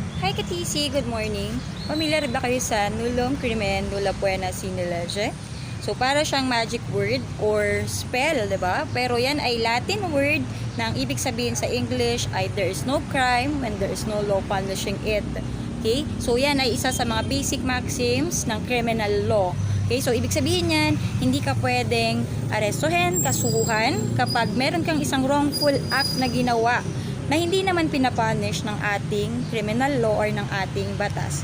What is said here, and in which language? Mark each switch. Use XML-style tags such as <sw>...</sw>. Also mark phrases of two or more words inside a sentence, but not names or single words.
<en>Hi Katisi, good morning.</en> <tl>Familiar ba kayo sa</tl> <la>nullum crimen nulla poena sine lege?</la> <tl>So para siyang</tl> <en>magic word or spell,</en> <tl>'di ba? Pero yan ay</tl> <en>Latin word</en> <tl>na ang ibig sabihin sa English ay</tl> <en>there is no crime when there is no law punishing it.</en> <tl>Okay? So yan ay isa sa mga</tl> <en>basic maxims</en> <tl>ng</tl> <en>criminal law. Okay?</en> <tl>So ibig sabihin yan, hindi ka pwedeng arestuhin, kasuhan kapag meron kang isang</tl> <en>wrongful act</en> <tl>na ginawa na hindi naman pinapunish ng ating</tl> <en>criminal law</en> <tl>or ng ating batas.</tl>